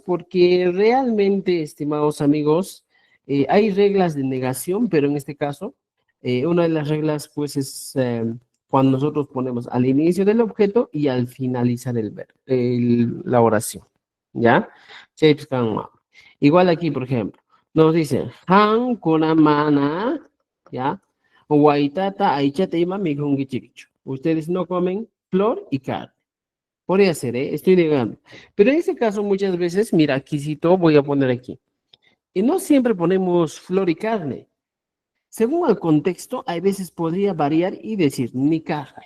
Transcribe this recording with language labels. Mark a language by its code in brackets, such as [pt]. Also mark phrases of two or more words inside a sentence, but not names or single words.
[es] Porque realmente, estimados amigos, hay reglas de negación, pero en este caso, una de las reglas, pues, es cuando nosotros ponemos al inicio del objeto y al finalizar la oración, ¿ya? Igual aquí, por ejemplo. Nos dicen, [qu] Han kuna mana, [es] ¿ya? [qu] Waitata aichate ima mikungi chiquicho. [es] Ustedes no comen flor y carne. Podría ser, ¿eh? Estoy negando. Pero en este caso, muchas veces, mira, aquí cito, voy a poner aquí. Y no siempre ponemos flor y carne. Según el contexto, hay veces podría variar y decir ni carne.